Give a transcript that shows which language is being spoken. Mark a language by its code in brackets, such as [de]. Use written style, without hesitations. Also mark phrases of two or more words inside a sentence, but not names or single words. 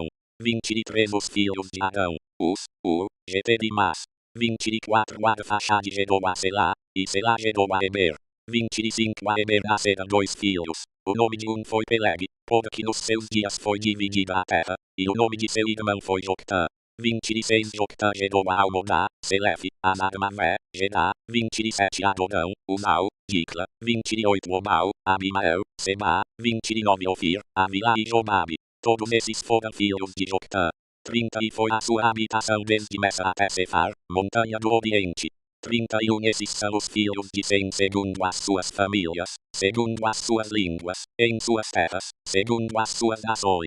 [pt] 23 os filhos de Arão, Uz, Ur, Geter e Mas. 24 Arfaxade gerou a Selá, e Selá gerou a Eber. 25 a Eber nasceram 2 filhos. O nome de um foi Peleg, porque nos seus dias foi dividida a terra, e o nome de seu irmão foi Joctã. 26 Joctã gerou a Almodá, Selefe, Anarmavé, Gedá. 27 Adorão, Uzal, Dicla. 28 Obal, Abimael, Seba. 29 Ofir, Avila e Jobabe. Todos esses foram filhos de Joctã. 30 e foi a sua habitação desde Messa até Sefar, montanha do Oriente. 31 esses são os filhos de Sem segundo as suas famílias, segundo as suas línguas, em suas terras, segundo as suas nações.